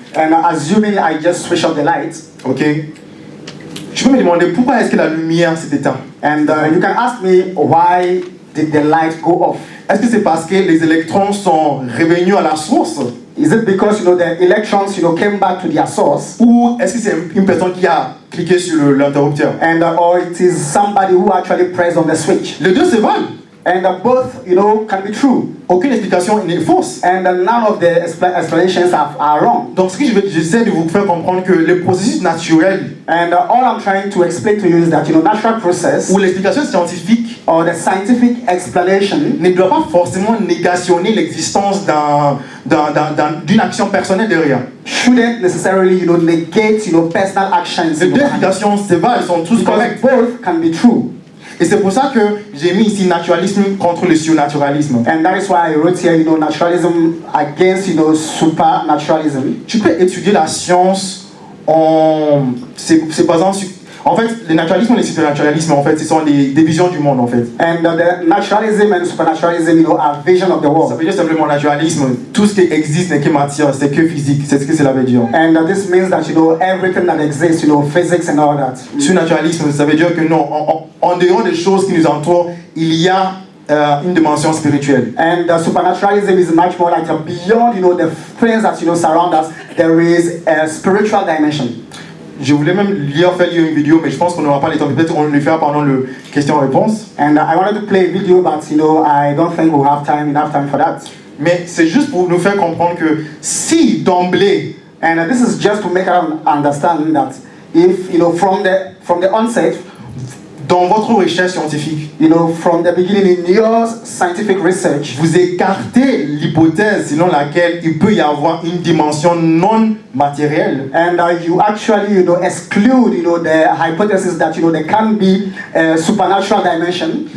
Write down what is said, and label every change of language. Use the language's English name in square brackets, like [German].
[English] and assuming I just switch off the lights, [French] ok, tu peux me demander pourquoi est-ce que la lumière s'est éteinte? [English] and you can ask me why did the light go off? [French] Est-ce que c'est parce que les électrons sont revenus à la source? [English] Is it because the electrons came back to their source? [French] Ou est-ce que c'est une personne qui a cliqué sur l'interrupteur? [English] And or it is somebody who actually pressed on the switch? [French] Les deux se valent. [English] And both can be true. [French] Aucune explication n'est fausse. [English] And none of the explanations are wrong. [French] Donc ce que j'essaie de vous faire comprendre que le processus naturel [English] And all I'm trying to explain to you is that natural process [French] ou l'explication scientifique [English] or the scientific explanation [French] ne doit pas forcément négationner l'existence d'une action personnelle derrière. [English] shouldn't necessarily negate personal actions. [French] Les deux explications se valent, elles sont tous correctes. [English] Both can be true. [French] Et c'est pour ça que j'ai mis ici naturalisme contre le surnaturalisme. [English] And that is why I wrote here, naturalism against, supernaturalism. [French] Tu peux étudier la science c'est basant sur... En fait, le naturalisme et le supernaturalisme, en fait, ce sont des visions du monde, en fait. [English] And the naturalism and supernaturalism, are vision of the [French] Ça [English] world. [French] veut dire simplement naturalisme. Tout ce qui existe n'est que matière, c'est que physique. C'est ce que cela veut dire. [English] And this means that, everything that exists, physics and all that. [French] Surnaturalisme, ça veut dire que non, en dehors des choses qui nous entourent, il y a une dimension spirituelle. [English] And supernaturalism is much more like beyond, the things that, surround us. There is a spiritual dimension. [French] Je voulais même faire lire une vidéo, mais je pense qu'on n'aura pas le temps. Peut-être on le fera pendant le question-réponse. [English] And I wanted to play a video, but I don't think we'll have enough time for that. [French] Mais c'est juste pour nous faire comprendre que si d'emblée, [English] And this is just to make us understand that if from the onset, [French] dans votre recherche scientifique, [English] from the beginning in your scientific research, [French] vous écartez l'hypothèse selon laquelle il peut y avoir une dimension non matérielle. [English] and you actually exclude the hypothesis that there can be a supernatural dimension.